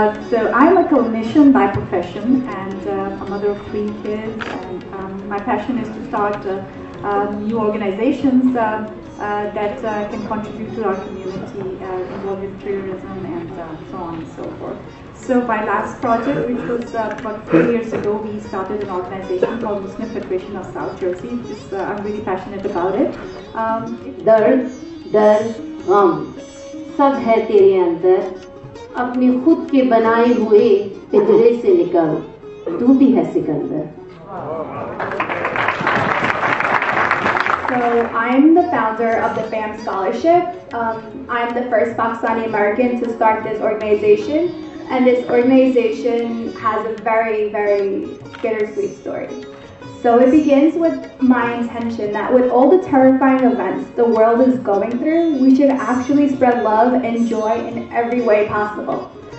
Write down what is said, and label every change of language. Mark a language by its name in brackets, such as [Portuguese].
[English] So I'm a clinician by profession and a mother of 3 kids, and my passion is to start new organizations that can contribute to our community involved in tourism and so on and so forth. So my last project, which was about 4 years ago, we started an organization called Muslim Federation of South Jersey. I'm really passionate about it. [Hindi] दर्द, डर, गम सब है तेरे अंदर, अपने खुद के बनाए हुए पिंजरे से निकल, तू भी है Sikandar. [English] So I'm the founder of the FAM Scholarship. I'm the first Pakistani American to start this organization, and this organization has a very, very bittersweet story. So it begins with my intention that with all the terrifying events the world is going through, we should actually spread love and joy in every way possible.